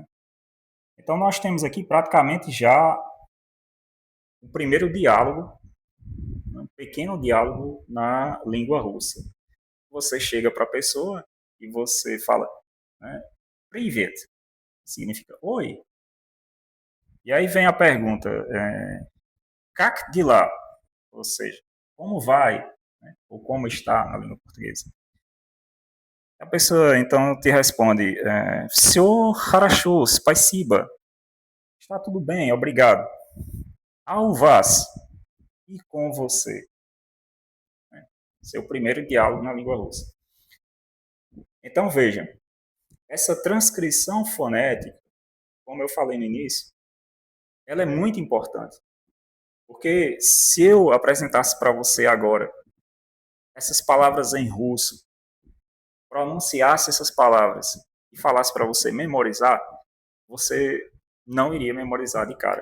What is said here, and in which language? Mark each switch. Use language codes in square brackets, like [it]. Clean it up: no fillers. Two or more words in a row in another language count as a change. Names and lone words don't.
[pt] Então nós temos aqui praticamente já o primeiro diálogo, um pequeno diálogo na língua russa. Você chega para a pessoa e você fala, né, Privet, significa oi. E aí vem a pergunta, [ru] как дела? [pt] Ou seja, como vai? Né, ou como está na língua portuguesa. A pessoa então te responde, [ru] все хорошо, спасибо. [pt] Está tudo bem, obrigado. [ru] А у вас? [pt] E com você? Seu primeiro diálogo na língua russa. Então vejam, essa transcrição fonética, como eu falei no início, ela é muito importante. Porque se eu apresentasse para você agora essas palavras em russo, pronunciasse essas palavras e falasse para você memorizar, você não iria memorizar de cara.